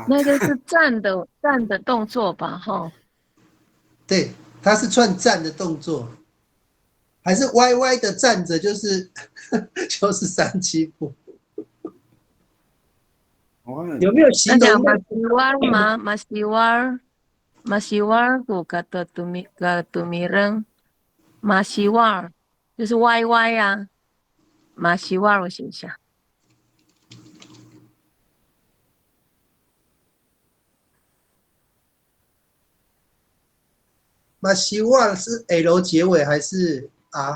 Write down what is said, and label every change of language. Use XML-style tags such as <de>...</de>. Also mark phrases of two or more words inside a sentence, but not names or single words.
<zh>那个是站的动作吧？哈。对，他是算站的动作，还是歪歪的站着，就是3-7步。有没有形容吗 ？</zh> <ami>Masiwar ku kata tumireng masiwar</ami> <zh>就是歪歪啊。masiwar 我写一下。马西瓦是 L 结尾还是 R？</zh>